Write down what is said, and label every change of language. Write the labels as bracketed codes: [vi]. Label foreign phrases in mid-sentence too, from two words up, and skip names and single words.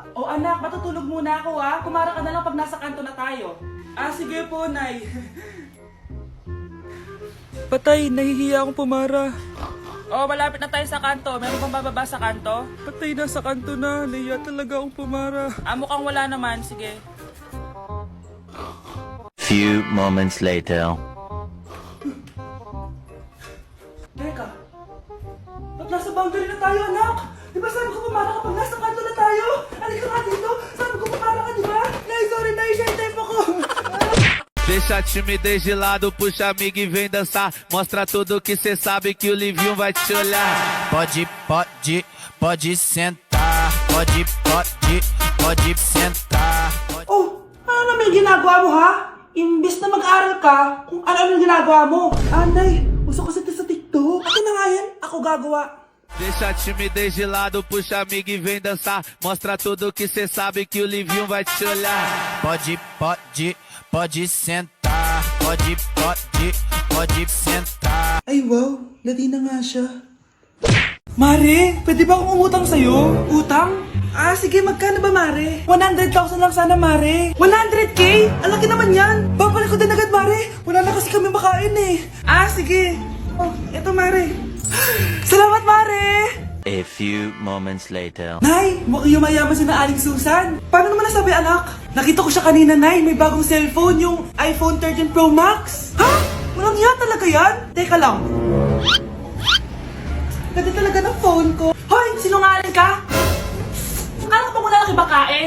[tl] O anak, matutulog muna ako, ha. Kumara ka na lang pag nasa kanto na tayo. Ah, sige po, Nay. Patay, nahihiya akong pumara. Oh, malapit na tayo sa kanto. Meron bang bababa sa kanto? Patay na sa kanto na. Nahiya talaga akong pumara. Ah, mukhang wala naman. Sige. [en] Few moments later. [tl] Teka. Ba't nasa boundary na tayo, anak? Di ba sabi ko pumara kapag nasa kanto na tayo? Halika nga dito. Sabi ko pumara ka, di ba? Nay, sorry, Nay. [en] Share time [tl] ako. [pt] Deixa a timidez de lado, puxa amigo e vem dançar. Mostra tudo que cê sabe que o Livinho vai te olhar. Pode sentar. Pode sentar. [tl] Oh, ano naman yung ginagawa mo, ha? Imbis na mag-aral ka, kung ano yung ginagawa mo. Anday, uso kasi ito sa TikTok. Akin na nga yan, ako gagawa. [pt] Deixa a timidez de lado, puxa amigo e vem dançar. Mostra tudo que cê sabe que o Livinho vai te olhar. Pode sentar. Pode sentar. [tl] Ay wow, ladi na nga siya. Mare, pwede ba akong umutang sa'yo? Utang? Ah, sige, magkano ba, Mare? 100,000 lang sana, Mare. 100K? Ang laki naman yan. Babalik ko din agad, Mare. Wala na kasi kami makain eh. Ah, sige. Oh, eto, Mare. Salamat, Mare! [en] A few moments later. [tl] Nay, mukhang yumayaman si na Aling Susan. Paano naman nasabi, anak? Nakita ko siya kanina, Nay. May bagong cellphone, yung iPhone 13 Pro Max. Ha? Walang iya talaga yan? Teka lang. Ganda talaga ng phone ko. Hoy, sinungaling ka? Akala ko pa muna nakibakain.